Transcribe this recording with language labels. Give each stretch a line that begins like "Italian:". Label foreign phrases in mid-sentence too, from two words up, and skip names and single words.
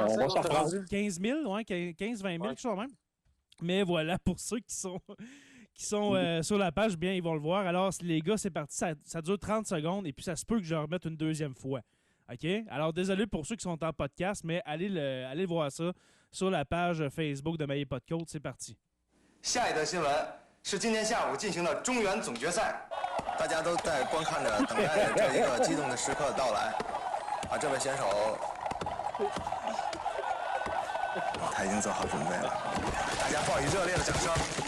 French: 000, ouais, 15-20 000, quelque chose même. Mais voilà, pour ceux qui sont sur la page, bien, ils vont le voir. Alors, les gars, c'est parti. Ça dure 30 secondes et puis ça se peut que je le remette une deuxième fois. OK? Alors, désolé pour ceux qui sont en podcast, mais allez voir ça sur la page Facebook de Maillé pas de côte. C'est parti.
Chinese: 下一则新闻是今天下午进行的中原总决赛，大家都在观看着，等待着这一个激动的时刻的到来。这位选手，他已经做好准备了，大家报以热烈的掌声。